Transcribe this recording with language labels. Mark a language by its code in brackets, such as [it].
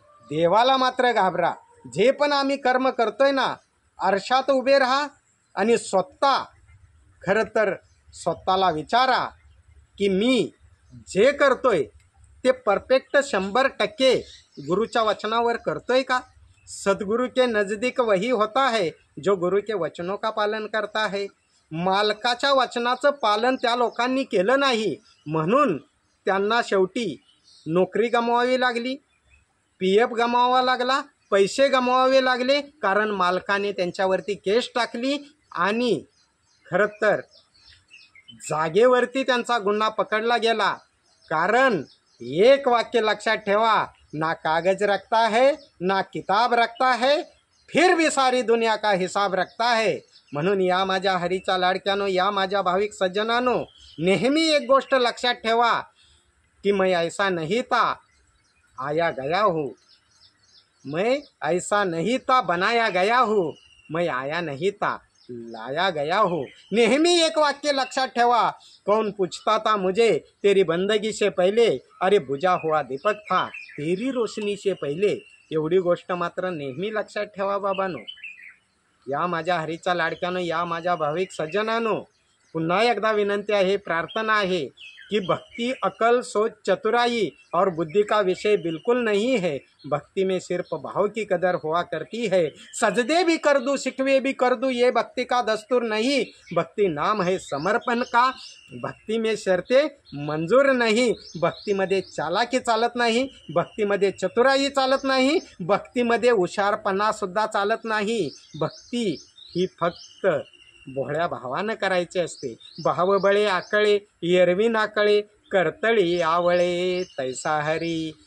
[mr] देवाला मात्र घाबरा. जे पण आम्ही कर्म करतोय ना, आरशात उभे राहा आणि खरं तर स्वतःला विचारा की मी जे करतोय ते परफेक्ट 100% गुरुच्या वचनावर करतोय का. [hi] सद्गुरु के नज़दीक वही होता है जो गुरु के वचनों का पालन करता है. [mr] मालकाच्या वचनाचं पालन त्या लोकांनी केलं नाही, म्हणून त्यांना शेवटी नोकरी गमवावी लागली, PF गमवावा लागला, पैसे गमवावे लागले, कारण मालकाने त्यांच्यावरती केस टाकली आणि खरं तर जागेवरती त्यांचा गुन्हा पकडला गेला. कारण एक वाक्य लक्षात ठेवा, [hi] ना कागज रखता है, ना किताब रखता है, फिर भी सारी दुनिया का हिसाब रखता है. [mr] म्हणून या माझ्या हरीच्या लाडक्यानो, या माझ्या भाविक सज्जनानो, नेहमी एक गोष्ट लक्षात ठेवा कि [hi] मैं ऐसा नहीं था, आया गया हूँ. मैं ऐसा नहीं था, बनाया गया हूँ. मैं आया नहीं था, लाया गया हूँ. [mr] नेहमी एक वाक्य लक्षात ठेवा, [hi] कौन पूछता था मुझे तेरी बंदगी से पहले, अरे बुझा हुआ दीपक था तेरी रोशनी से पहले. [mr] एवढी गोष्ट मात्र नेहमी लक्षात ठेवा बाबांनो. या माझ्या हरीच्या लाडक्यानो, या माझ्या भाविक सज्जनानो, पुन्हा एकदा विनंती आहे, प्रार्थना आहे कि [hi] भक्ति अकल सोच चतुराई और बुद्धि का विषय बिल्कुल नहीं है. भक्ति में सिर्फ भाव की कदर हुआ करती है. सजदे भी कर दूँ, शिकवे भी कर दूँ, ये भक्ति का दस्तूर नहीं. भक्ति नाम है समर्पण का. भक्ति में शर्तें मंजूर नहीं. [mr] भक्तीमध्ये चालाकी चालत नाही, भक्तीमध्ये चतुराई चालत नाही, भक्तीमध्ये हुशारपणा सुद्धा चालत नाही. भक्ती ही फक्त भोळ्या भावानं करायचे असते. भावबळे आकळे एरवी नाकळे, करतळी आवळे तैसा हरी.